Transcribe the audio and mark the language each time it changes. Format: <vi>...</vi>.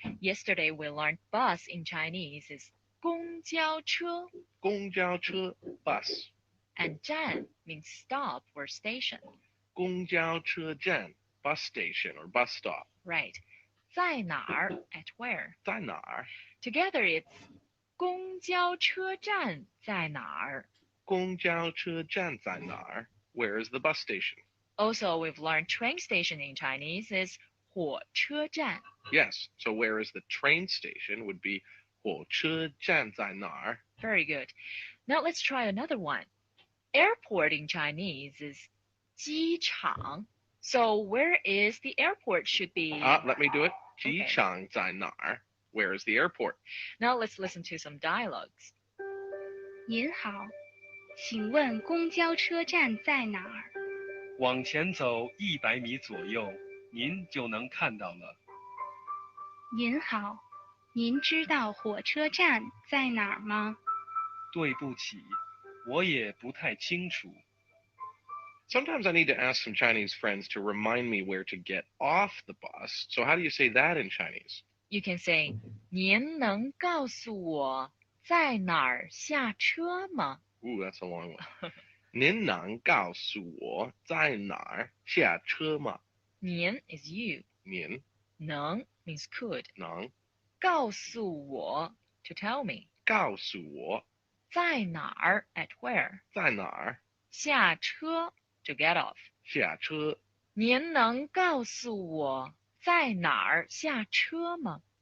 <en>Yesterday we learned bus in Chinese is 公交车.</en> <zh>公交车 bus.</zh> <en>And 站 means stop or station. 公交车站 bus station or bus stop. Right. 在哪儿 at where.</en> <zh>在哪儿?</zh> <en>Together it's</en> <zh>公交车站在哪儿? 公交车站在哪儿?</zh> <en>Where is the bus station? Also, we've learned train station in Chinese is 火车站. Yes, so where is the train station would be</en> <zh>火车站在哪儿?</zh> <en>Very good. Now let's try another one. Airport in Chinese is 机场. So where is the airport should be? Let me do it.</en> <zh>机场在哪儿?</zh> <en>Where is the airport? Now let's listen to some dialogues.</en> <zh>您好，请问公交车站在哪儿？往前走100米左右，您就能看到了。您好，您知道火车站在哪儿吗？对不起，我也不太清楚。</zh> <en>Sometimes I need to ask some Chinese friends to remind me where to get off the bus. So how do you say that in Chinese? You can say,</en> <zh>您能告诉我在哪儿下车吗?</zh> <en>Ooh, that's a long one.</en> <zh>您能告诉我在哪儿下车吗?</zh> <en>您 is you.</en> <zh>您</zh> <en>能 means could.</en> <zh>能</zh> <en>告诉我 to tell me.</en> <zh>告诉我</zh> <en>在哪儿 at where.</en> <zh>在哪儿</zh> <en>下车 to get off.</en> <zh>下车您能告诉我在哪儿下车吗?</zh>